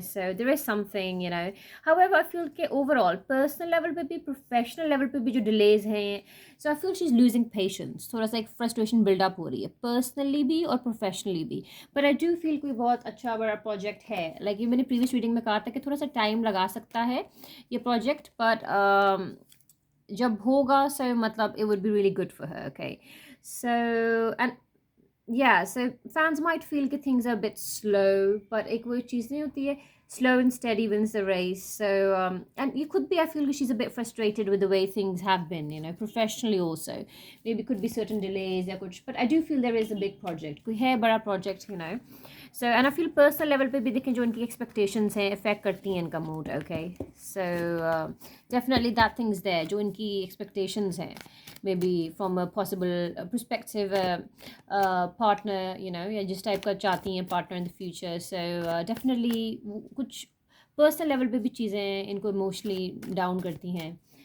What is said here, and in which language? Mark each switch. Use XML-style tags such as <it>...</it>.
<en>So there is something, you know. However I feel के overall personal level पे भी, professional level पे भी जो डिलेज हैं, so I feel she is losing patience.</en> <hi>थोड़ा सा एक फ्रस्ट्रेशन बिल्डअप हो रही है पर्सनली भी और प्रोफेशनली भी.</hi> <en>but I do feel</en> <hi>कोई बहुत अच्छा बड़ा प्रोजेक्ट है. लाइक ये मैंने प्रीवियस रीडिंग में कहा था कि थोड़ा सा टाइम लगा सकता है ये प्रोजेक्ट, बट जब होगा, so मतलब</hi> <en>it would be really good for her. Okay, so and yeah, so fans might feel that things are a bit slow, but</en> <hi>एक वो चीज़ नहीं होती है,</hi> <en>slow and steady wins the race. So and you could be, I feel she's a bit frustrated with the way things have been, you know, professionally also. Maybe could be certain delays या कुछ, but I do feel there is a big project,</en> <hi>कोई है बड़ा project,</hi> <en>you know.</en> <hi>So and I feel personal level पे भी देखें जो उनकी expectations हैं affect करती हैं इनका mood.</hi> <en>Okay, so definitely that thing's there,</en> <hi>जो इनकी expectations हैं,</hi> <en>maybe from a possible perspective partner, you know,</en> <hi>या जिस टाइप का चाहती हैं</hi> <en>partner in the future.</en> <hi>So definitely कुछ पर्सनल लेवल पे भी चीज़ें इनको इमोशनली डाउन करती हैं.</hi>